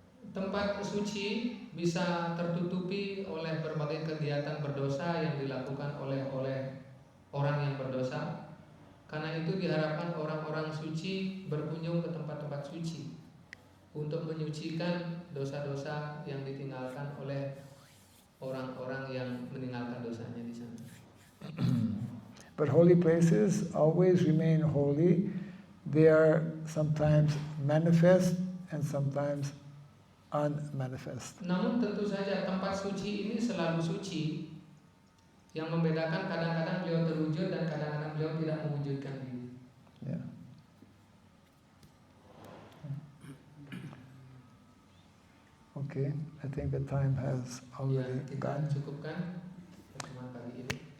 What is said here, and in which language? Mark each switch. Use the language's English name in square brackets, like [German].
[Indonesian] Tempat suci bisa tertutupi oleh berbagai kegiatan berdosa yang dilakukan oleh orang yang berdosa. Karena itu diharapkan orang-orang suci berkunjung ke tempat-tempat suci untuk menyucikan dosa-dosa yang ditinggalkan oleh orang-orang yang meninggalkan dosanya di sana. [English] But holy places always remain holy. They are sometimes manifest and sometimes unmanifest. [Indonesian] Namun tentu saja tempat suci ini selalu suci. Yang membedakan kadang-kadang beliau terwujud dan kadang-kadang beliau tidak mewujudkan diri. [English] Yeah. Okay, I think the time has already [Indonesian] Kita [English] gone. [Indonesian] cukupkan pertemuan pagi ini.